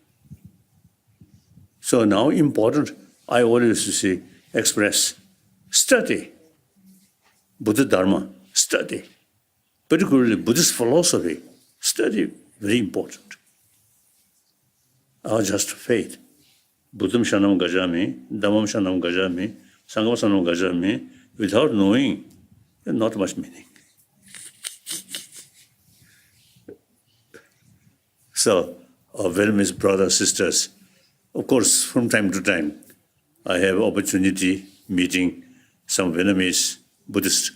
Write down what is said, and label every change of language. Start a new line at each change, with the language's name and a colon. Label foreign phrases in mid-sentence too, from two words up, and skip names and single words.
English: So now important, I always say, express, study Buddha Dharma, study. Particularly Buddhist philosophy, study, very important. Our just faith.
Pali: Buddham Shanam Gajami, Dhammam Shanam Gajami, Sangham Shanam Gajami,
English: without knowing, not much meaning. So, our well-wished brothers, sisters, of course, from time to time, I have opportunity meeting some Vietnamese Buddhists.